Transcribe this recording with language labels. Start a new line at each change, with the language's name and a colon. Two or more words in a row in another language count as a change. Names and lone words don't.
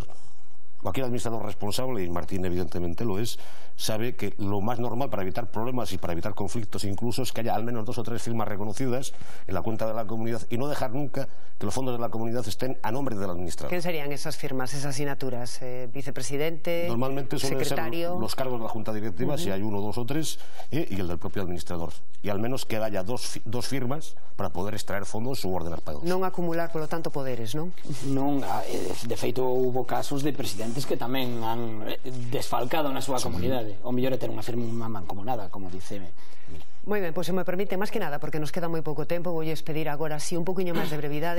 Spanish: Cualquier administrador responsable, y Martín evidentemente lo es, sabe que lo más normal para evitar problemas y para evitar conflictos incluso es que haya al menos 2 o 3 firmas reconocidas en la cuenta de la comunidad y no dejar nunca que los fondos de la comunidad estén a nombre del administrador. ¿Qué serían esas firmas, esas asignaturas? ¿Vicepresidente? Normalmente suelen secretario? Ser los cargos de la Junta Directiva, si hay 1, 2 o 3, y el del propio administrador. Y al menos que haya dos firmas para poder extraer fondos ou ordenar pagos.
Galician: Non acumular, polo tanto, poderes, non? Non, de feito, houve casos de presidentes que tamén han desfalcado na súa comunidade. O mellor é ter unha firma mancomunada,
Spanish: como dice.
Galician: Moi ben, pois se me permite, máis que nada, porque nos queda moi pouco tempo, vou pedir agora así un poquinho máis de brevidade.